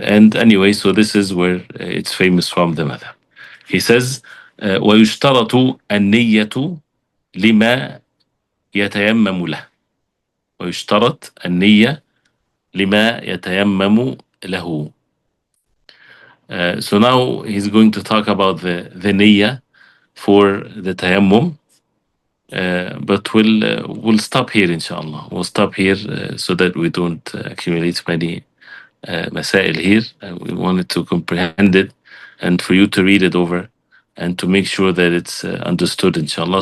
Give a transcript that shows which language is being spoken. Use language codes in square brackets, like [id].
[en] And anyway, so this is where it's famous from the madhab. He says, [ar] ويشترط النية لما يتيمم له. ويشترط النية لما يتيمم له. [en] So now he's going to talk about the niyyah for the tayammum. But we'll stop here, inshallah. We'll stop here so that we don't accumulate many masail here. We wanted to comprehend it and for you to read it over and to make sure that it's understood, inshallah.